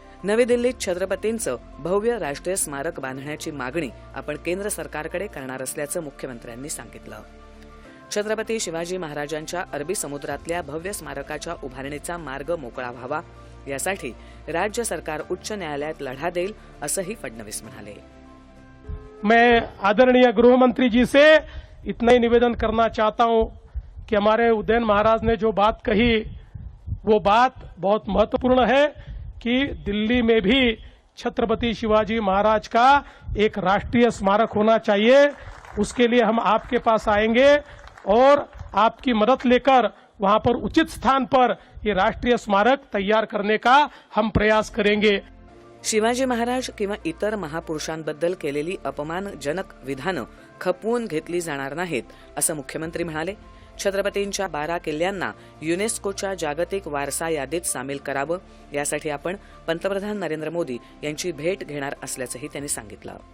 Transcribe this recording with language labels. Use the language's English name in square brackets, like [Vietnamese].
[Marathi] नवी दिल्लीत छत्रपतींचं भव्य राष्ट्रीय स्मारक बांधण्याची मागणी आपण केंद्र सरकारकडे करणार असल्याचं मुख्यमंत्र्यांनी सांगितलं. छत्रपती शिवाजी महाराजांच्या अरबी समुद्रातल्या भव्य स्मारकाच्या उभारणीचा मार्ग मोकळा व्हावा यासाठी राज्य सरकार उच्च न्यायालयात लढा देईल असंही फडणवीस म्हणाले. [Hindi] मैं आदरणीय गृह मंत्री जी से इतना ही निवेदन करना चाहता हूं कि हमारे उदयन महाराज ने जो बात कही वो बात बहुत महत्वपूर्ण है कि दिल्ली में भी छत्रपति शिवाजी महाराज का एक राष्ट्रीय स्मारक होना चाहिए. उसके लिए हम आपके पास आएंगे और आपकी मदद लेकर वहां पर उचित स्थान पर ये राष्ट्रीय स्मारक तैयार करने का हम प्रयास करेंगे. [Marathi] शिवाजी महाराज किंवा इतर महापुरुषांबद्दल केलेली अपमानजनक विधानं खपवून घेतली जाणार नाहीत असं मुख्यमंत्री म्हणाले. छत्रपतींच्या 12 किल्ल्यांना युनेस्कोच्या जागतिक वारसा यादीत सामील करावं यासाठी आपण पंतप्रधान नरेंद्र मोदी यांची भेट घेणार असल्याचंही त्यांनी सांगितलं.